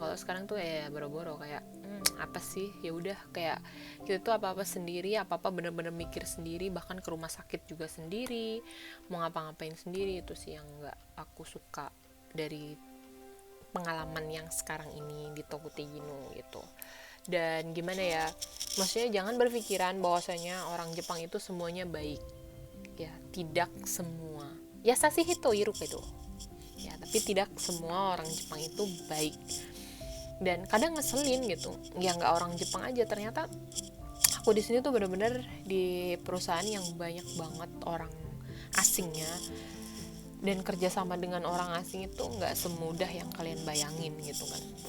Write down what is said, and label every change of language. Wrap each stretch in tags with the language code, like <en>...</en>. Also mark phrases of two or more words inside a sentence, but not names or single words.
<id>Kalau sekarang tuh ya boro-boro kayak apa sih, ya udah kayak kita tuh apa-apa sendiri, apa-apa bener-bener mikir sendiri, bahkan ke rumah sakit juga sendiri, mau ngapa-ngapain sendiri. Itu sih yang nggak aku suka dari pengalaman yang sekarang ini di Tokutegino gitu. Dan gimana ya, maksudnya jangan berpikiran bahwasanya orang Jepang itu semuanya baik ya, tidak semua.</id> <ja>優しい人いるけど</ja> <id>ya, tapi tidak semua orang Jepang itu baik. Dan kadang ngeselin gitu ya, nggak orang Jepang aja, ternyata aku di sini tuh bener-bener di perusahaan yang banyak banget orang asingnya, dan kerjasama dengan orang asing itu nggak semudah yang kalian bayangin gitu kan.</id>